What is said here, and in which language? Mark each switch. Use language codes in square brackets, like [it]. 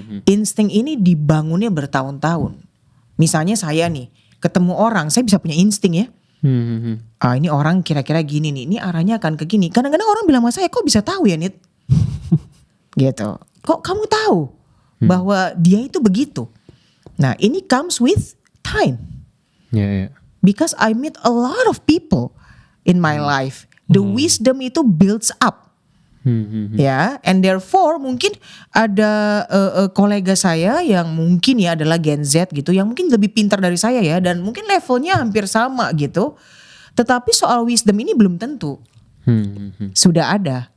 [id] Insting ini dibangunnya bertahun-tahun. Misalnya saya nih ketemu orang, saya bisa punya insting ya. Ini orang kira-kira gini nih, ini arahnya akan ke gini. Kadang-kadang orang bilang sama saya, kok bisa tahu ya Nit? Gitu. Kok kamu tahu bahwa dia itu begitu? Nah, ini [en] comes with time. Because I meet a lot of people in my life. The wisdom [id] itu [en] builds up. [id] Ya, [en] and therefore [id] mungkin ada kolega saya yang mungkin ya adalah Gen Z gitu, yang mungkin lebih pintar dari saya ya, dan mungkin levelnya hampir sama gitu. Tetapi soal wisdom ini belum tentu sudah ada.